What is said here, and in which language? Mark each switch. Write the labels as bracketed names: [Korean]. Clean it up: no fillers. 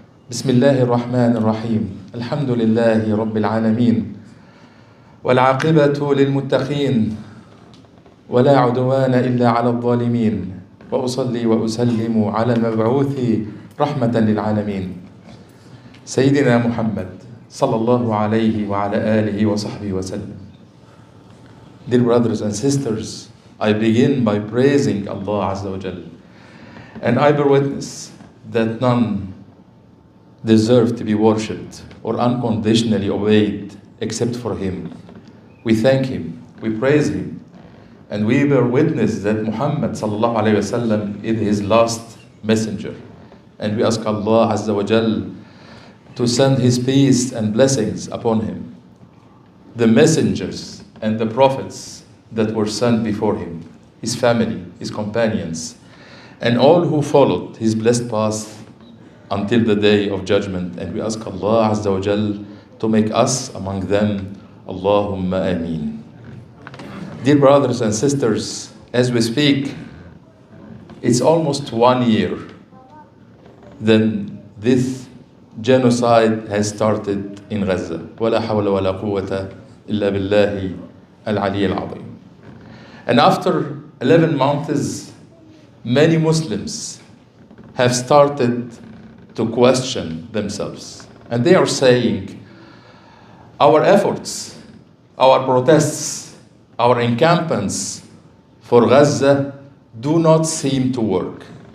[Arabic] بسم الله الرحمن الرحيم. الحمد لله رب العالمين، والعاقبة للمتقين، ولا عدوان إلا على الظالمين، وأصلي وأسلم على المبعوث رحمة للعالمين سيدنا محمد صلى الله عليه وعلى آله وصحبه وسلم. [English] Dear brothers and sisters, I begin by praising Allah Azza wa Jal, and I bear witness that none deserve to be worshipped or unconditionally obeyed except for Him. We thank Him, we praise Him, and we bear witness that Muhammad sallallahu alayhi wasallam is His last messenger. And we ask Allah Azza wa Jal to send His peace and blessings upon Him, the messengers and the prophets that were sent before Him, His family, His companions, and all who followed His blessed path until the day of judgment. And we ask Allah Azza wa Jal to make us among them. Allahumma ameen. Dear brothers and sisters, as we speak, it's almost 1 year then this genocide has started in Gaza. [Arabic] ولا حول ولا قوة إلا بالله العلي العظيم. [English] And after 11 months, many Muslims have started to question themselves. And they are saying, our efforts, our protests, our encampments for Gaza do not seem to work.